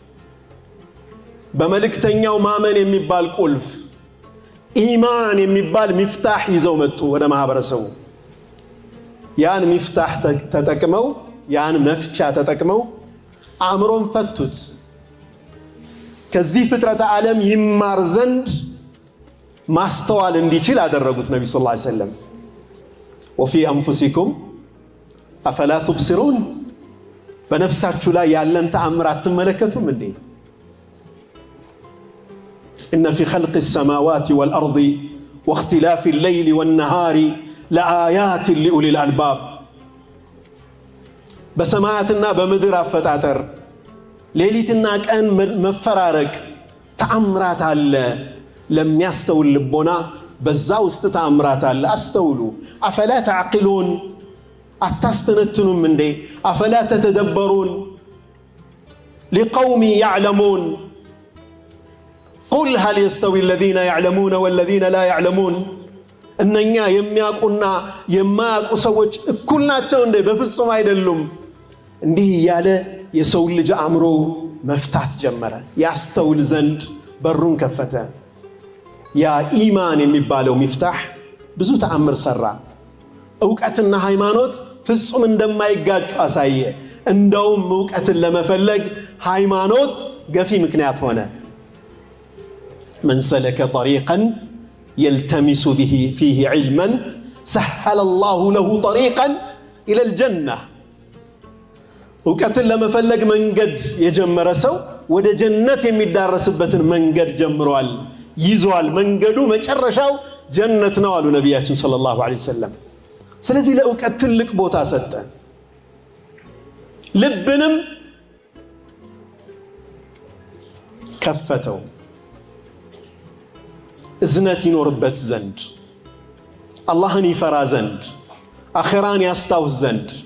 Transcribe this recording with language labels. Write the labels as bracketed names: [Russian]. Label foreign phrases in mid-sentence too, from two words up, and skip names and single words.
[Amharic] በመልእክተኛው ማመን የሚባል ቁልፍ፣ ኢማን የሚባል ሚፍታህ ይዘው መጡ ወደ ማህበረሰቡ። ያን ሚፍታህ ተጠቅመው ያን መፍቻ ተጠቅመው አእምሮን ፈቱት። ከዚህ ፍጥረተ ዓለም ይማር ዘንድ ማስተዋል እንዲችል አደረጉት ነብዩ [Arabic] صلى الله عليه وسلم። وفي انفسكم افلا تبصرون [Amharic] በነፍሳችሁ ላይ ያለን ተአምራት ተመለከቱም እንዴ? [Arabic] ان في خلق السماوات والارض واختلاف الليل والنهار لآيات لأولي الألباب [Amharic] በሰማያትና በምድር አፈጣጠር ሌሊትና ቀን መፈራረቅ ተአምራት አለ። ለሚያስተውል ልቦና በዛ ውስጥ ተአምራት አለ። አስተውሉ። [Arabic] أفلا تعقلون [Amharic] አታስተነትኑም እንዴ? [Arabic] أفلا تتدبرون لقوم يعلمون قل هل يستوي الذين يعلمون والذين لا يعلمون [Amharic] እነኛ የሚያውቁና የማያውቁ ሰዎች እኩል ናቸው እንዴ? በፍጹም አይደሉም። እንዲህ ያለ የሰው ልጅ አእምሮ መፍታት ጀመረ። ያስተውል ዘንድ በሩን ከፈተ። ያ ኢማን የሚባለው ሚፍታህ ብዙ ተአምር ሰራ። ዕውቀትና ሃይማኖት ፍጹም እንደማይጋጩ አሳየ። እንደውም ዕውቀትን ለመፈለግ ሃይማኖት ገፊ ምክንያት ሆነ። [Arabic] من سلك طريقا يلتمس به فيه علما سهل الله له طريقا إلى الجنة. [Amharic] ዕውቀትን ለመፈለግ መንገድ የጀመረ ሰው ወደ ጀነት የሚዳረስበትን መንገድ ጀምሯል፣ ይዟል። መንገዱ መጨረሻው ጀነት ነው አሉ ነብያችን [Arabic] صلى الله عليه وسلم። [Amharic] ስለዚህ ለዕውቀት ትልቅ ቦታ ሰጠ። ልብንም ከፈተው እዝነት ይኖርበት ዘንድ፣ አላህን ይፈራ ዘንድ፣ አኺራን ያስታውስ ዘንድ